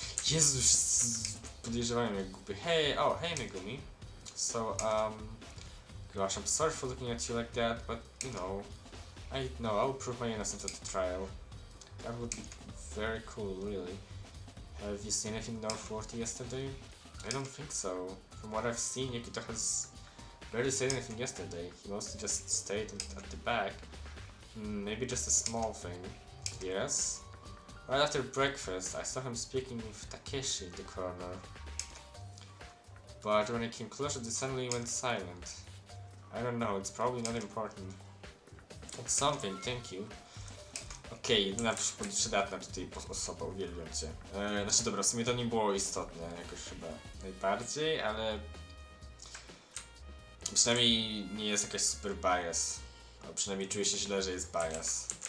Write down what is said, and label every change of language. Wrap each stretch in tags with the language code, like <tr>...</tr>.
<pl>Jezus, podejrzewałem jak głupi.</pl> <en>Hey, Megumi. So, gosh, I'm sorry for looking at you like that, but, you know, I will prove my innocence at the trial. That would be very cool, really. Have you seen anything noteworthy yesterday? I don't think so. From what I've seen, Yukito has barely said anything yesterday. He mostly just stayed at the back. Maybe just a small thing. Yes? Right after breakfast, I saw him speaking with Takeshi in the corner. But when I came closer, they suddenly went silent. I don't know, it's probably not important. It's something, thank you.</en> <pl>Okej, jedyna przydatna tutaj osoba, uwielbiam cię. Znaczy dobra, w sumie to nie było istotne jakoś chyba najbardziej, ale przynajmniej nie jest jakaś super bias. A przynajmniej czuję się źle, że jest bias.</pl>